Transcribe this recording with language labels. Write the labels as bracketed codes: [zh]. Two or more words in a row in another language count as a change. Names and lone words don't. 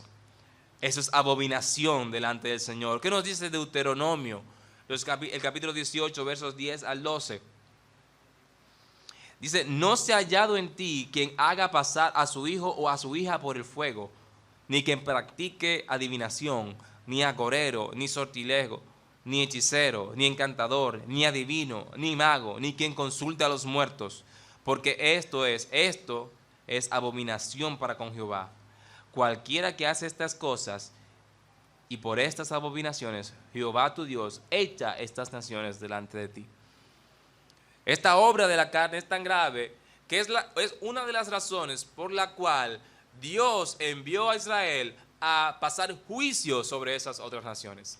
[es] Eso es abominación delante del Señor. ¿Qué nos dice Deuteronomio? El capítulo 18, versos 10 al 12. Dice, no se ha hallado en ti quien haga pasar a su hijo o a su hija por el fuego, ni quien practique adivinación, ni agorero, ni sortilego, ni hechicero, ni encantador, ni adivino, ni mago, ni quien consulte a los muertos, porque esto es abominación para con Jehová. Cualquiera que hace estas cosas y por estas abominaciones, Jehová tu Dios echa estas naciones delante de ti. Esta obra de la carne es tan grave que es una de las razones por la cual Dios envió a Israel a pasar juicio sobre esas otras naciones.